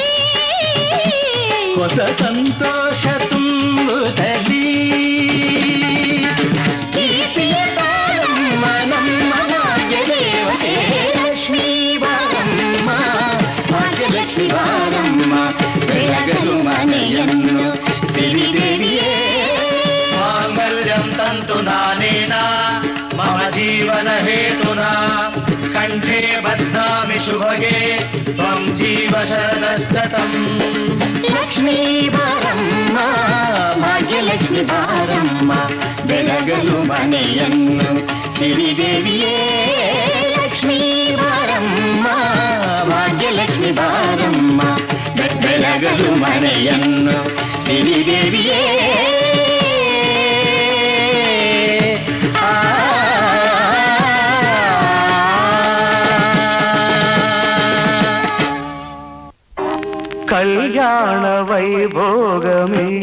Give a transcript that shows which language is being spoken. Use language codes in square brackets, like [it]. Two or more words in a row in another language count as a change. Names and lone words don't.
[kn] ಹೊಸ ಸಂತೋಷ ತುಂಬುತ್ತಲೀ ಪ್ರೀತಿಯ ತಾಳಮ್ಮ ನಮ್ಮ ಭಾಗ್ಯ ದೇವತೆ ಲಕ್ಷ್ಮೀ ಬಾರಮ್ಮ ಭಾಗ್ಯಲಕ್ಷ್ಮಿ ಬಾರಮ್ಮ ಬೆಳಗಲು ಮನೆಯನ್ನು ಸಿರಿದೇವಿಯೇ [sa] मांगल्यं तन्तु नानेना मम जीवन हेतुना कंठे बध्नामि शुभगे त्वं जीवन ಶರದಸ್ತತಂ. [kn] ಲಕ್ಷ್ಮೀ ಬಾರಮ್ಮ ಭಾಗ್ಯಲಕ್ಷ್ಮಿ ಬಾರಮ್ಮ ಬೆಳಗಲು ಮನೆಯನ್ನು ಸಿರಿದೇವಿಯೇ. ಲಕ್ಷ್ಮೀ ಬಾರಮ್ಮ ಭಾಗ್ಯಲಕ್ಷ್ಮಿ ಬಾರಮ್ಮ ಬೆಳಗಲು ಮನೆಯನ್ನು ಸಿರಿದೇವಿಯೇ. [te] కళ్యాణ వైభోగమే